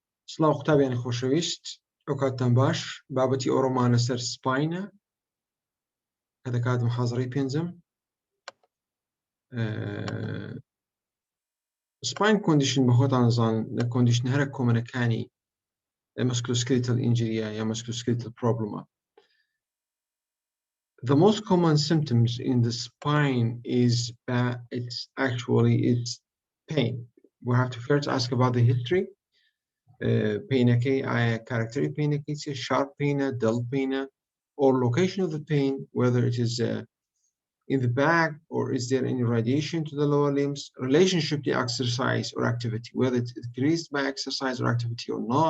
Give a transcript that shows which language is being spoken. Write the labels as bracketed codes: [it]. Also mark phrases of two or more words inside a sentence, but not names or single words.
[ckb] سڵاو قوتابیانی خۆشەویست ئەو کاتتان باش بابەتی ئەوڕۆمانە سەر سپاینە کە دەکات محاضرەی پێنجەم [en] spine condition [ckb] بە خۆتان زانن لە کۆندیشن هەرە کۆمەنەکانی [en] musculoskeletal injury [ckb] یا [en] musculoskeletal problem. The most common symptoms in the spine is it's pain. We have to first ask about the history. Pain, character pain, sharp pain, dull pain, or location of the pain, whether it is in the back or is there any radiation to the lower limbs, relationship to exercise or activity, whether it's increased by exercise or activity or not.